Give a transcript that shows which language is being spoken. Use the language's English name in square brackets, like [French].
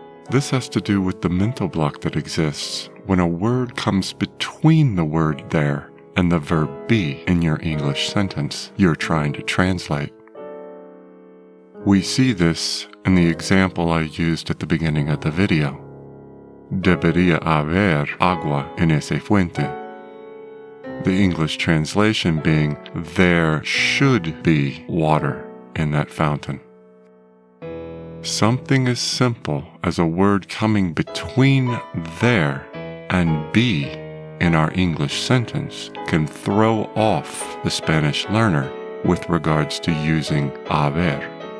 [English] This has to do with the mental block that exists when a word comes between the word there and the verb be in your English sentence you're trying to translate. We see this in the example I used at the beginning of the video. [Spanish] Debería haber agua en esa fuente. [English] The English translation being, there should be water in that fountain. Something as simple as a word coming between there and be in our English sentence can throw off the Spanish learner with regards to using haber.